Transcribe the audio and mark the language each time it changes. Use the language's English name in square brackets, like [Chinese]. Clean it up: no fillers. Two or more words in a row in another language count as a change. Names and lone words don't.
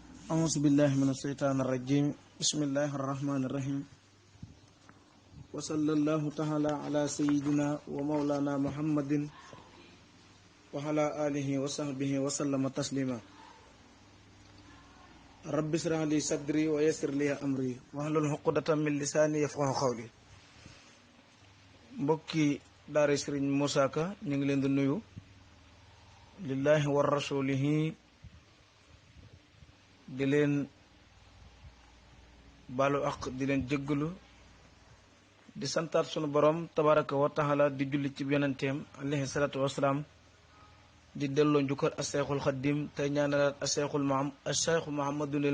[Arabic] أعوذ بالله من الشيطان الرجيم بسم الله الرحمن الرحيم وصلى الله تعالى على سيدنا ومولانا محمد وعلى آله وصحبه وسلم تسليما رب اشرح لي صدري ويسر لي أمري واحلل عقدة من لساني يفقهوا قولي [Wolof] mbokki daara Serigne Moussa Ka ñu ngi leen di nuyu [Arabic] لله ورسوله [Wolof] di leen balu ak di leen jéggalu di santaat sunu borom [Arabic] تبارك وتعالى [Wolof] di julli ci yonenteem [Arabic] عليه الصلاة والسلام [Wolof] di delloo njukkal asseexul xaddim tey ñaanalaat asseexu muhammadunil